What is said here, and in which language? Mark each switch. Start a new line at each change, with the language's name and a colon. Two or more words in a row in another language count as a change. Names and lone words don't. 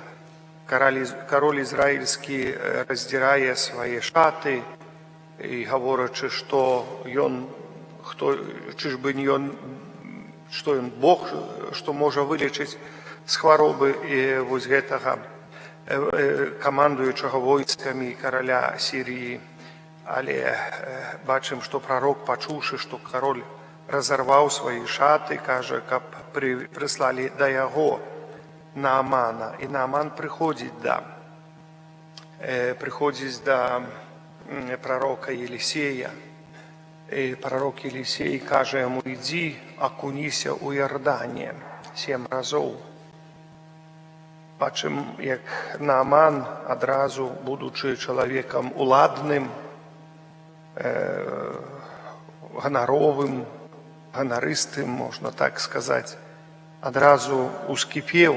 Belarusian: Кароль ізраільскі раздзірае свае шаты і гаворачы, што ён, чыжбы не ён, што ён Бог, што можа вылечыць з хваробы і вось гэтага камандуючага войскамі караля Сірыі. Але бачым, што прарок, пачуўшы, што кароль разарваў свае шаты, кажа, каб прыслалі да яго Наамана. І Нааман прыходзіць да пророка Елисея. І пророк Елисей каже яму: ідзі, акуніся ў Ярдане 7 разоў. Бачым, як Нааман адразу, будучы чалавекам уладным, ганаровым, ганарыстым, можна так сказаць, адразу ускіпеў,